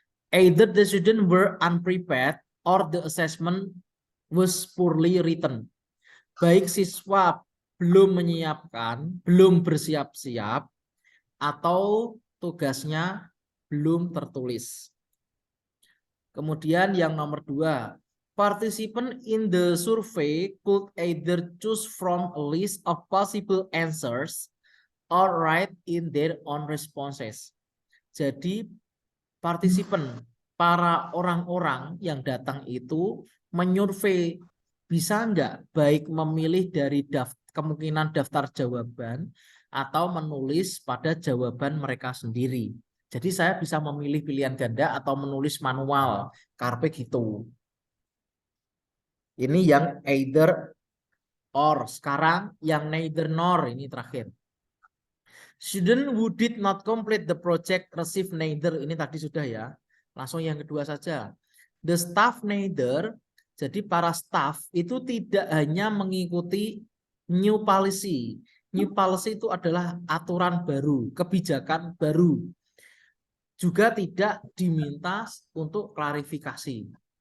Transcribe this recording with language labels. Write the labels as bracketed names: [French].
[English] Either the student were unprepared or the assessment was poorly written. [Indonesian] Baik siswa belum menyiapkan, belum bersiap-siap, atau tugasnya belum tertulis. Kemudian yang nomor 2, [English] participant in the survey could either choose from a list of possible answers or write in their own responses. [Indonesian] Jadi partisipan, para orang-orang yang datang itu menyurvei, bisa enggak baik memilih dari kemungkinan daftar jawaban atau menulis pada jawaban mereka sendiri. Jadi saya bisa memilih pilihan ganda atau menulis manual, karpe gitu. Ini yang either or. Sekarang yang neither nor, ini terakhir. [English] Student who did not complete the project receive neither. [Indonesian] Ini tadi sudah ya. Langsung yang kedua saja. [English] The staff neither. [Indonesian] Jadi para staff itu tidak hanya mengikuti new policy. New policy itu adalah aturan baru, kebijakan baru. Juga tidak diminta untuk klarifikasi.